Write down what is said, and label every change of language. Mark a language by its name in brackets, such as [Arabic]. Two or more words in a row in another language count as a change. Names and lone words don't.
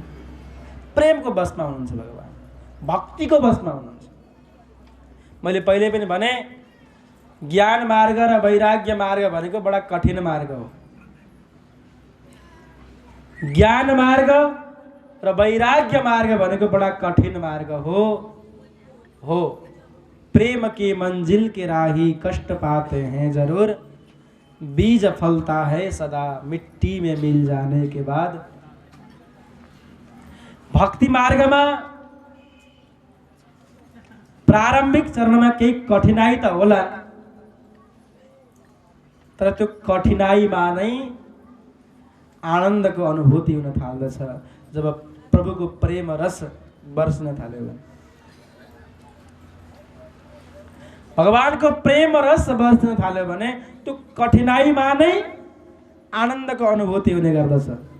[Nepali] प्रेमको बसमा हुनुहुन्छ भगवान, भक्तिको बसमा हुनुहुन्छ। मैले पहिले पनि भने, ज्ञान मार्ग र वैराग्य मार्ग भनेको बडा कठिन मार्ग हो। ज्ञान मार्ग र वैराग्य मार्ग भनेको बडा कठिन मार्ग हो। [Hindi] प्रेम की मंजिल के राही कष्ट पाते हैं जरूर, बीज फलता है सदा मिट्टी में मिल जाने के बाद। [Nepali] भक्ति मार्गमा प्रारम्भिक चरणमा केही कठिनाई त होला, तर त्यो कठिनाईमा नै आनन्दको अनुभूति हुन थाल्दछ। जब प्रभुको प्रेम रस बर्सन थाल्यो भने, भगवानको प्रेम रस बर्सन थाल्यो भने त्यो कठिनाईमा नै आनन्दको अनुभूति हुने गर्दछ।